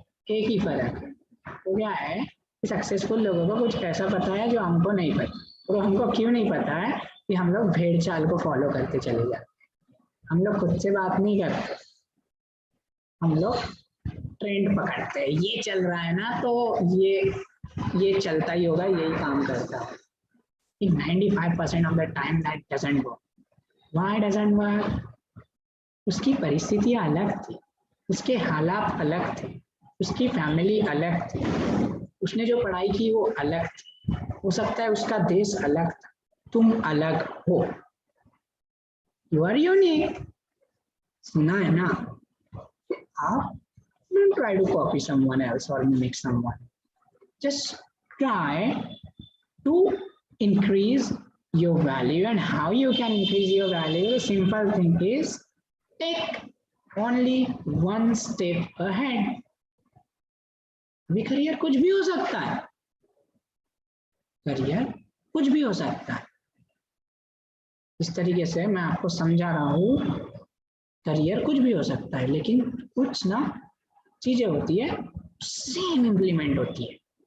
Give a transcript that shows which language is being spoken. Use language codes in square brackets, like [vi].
[hi] एक ही फर्क है, वो क्या है कि सक्सेसफुल लोगों को कुछ ऐसा पता है जो हमको नहीं पता। और हमको क्यों नहीं पता है कि हम लोग भेड़ चाल को फॉलो करते चले जाते हैं। हम लोग खुद से बात नहीं करते, हम लोग ट्रेंड पकड़ते हैं। ये चल रहा है ना तो ये चलता ही होगा, यही काम करता है। [en] 95% of the time that doesn't work. Why doesn't work? [hi] उसकी परिस्थितियां अलग थी, उसके हालात अलग थे, उसकी फैमिली अलग थी, उसने जो पढ़ाई की वो अलग थी, हो सकता है उसका देश अलग था, तुम अलग हो। [en] You are unique ना है ना। आप don't try to copy someone else or mimic someone. Just try to increase your value. And how you can increase your value? The simple thing is take only one step ahead. [hi] अभी career कुछ भी हो सकता है, career कुछ भी हो सकता है। इस तरीके से मैं आपको समझा रहा हूँ, करियर कुछ भी हो सकता है, लेकिन कुछ ना चीजें होती है सेम इम्प्लीमेंट होती है।